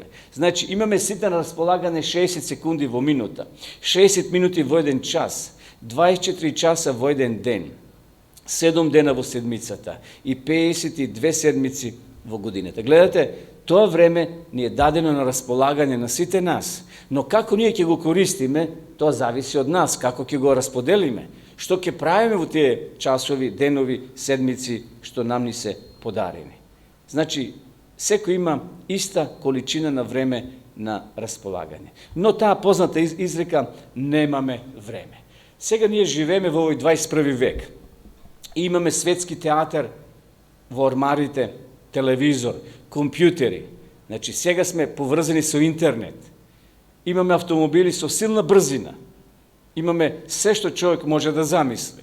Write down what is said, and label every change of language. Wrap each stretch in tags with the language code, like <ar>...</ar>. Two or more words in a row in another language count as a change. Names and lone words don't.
<mk>Значи, имаме сите на располагање 60 секунди во минута, 60 минути во еден час, 24 часа во еден ден, 7 дена во седмицата и 52 седмици во годината. Гледате, тоа време ни е дадено на располагање на сите нас, но како ние ќе го користиме, тоа зависи од нас, како ќе го расподелиме. Што ќе правиме у те часови, денови, седмици, што нам ни се подарени. Значи, секој има иста количина на време на располагање. Но таа позната изрека, немаме време. Сега ние живееме во овој 21. век. Имаме светски театар во ормарите, телевизор, компјутери. Значи, сега сме поврзани со интернет. Имаме автомобили со силна брзина. Имаме се што човек може да замисли.</mk>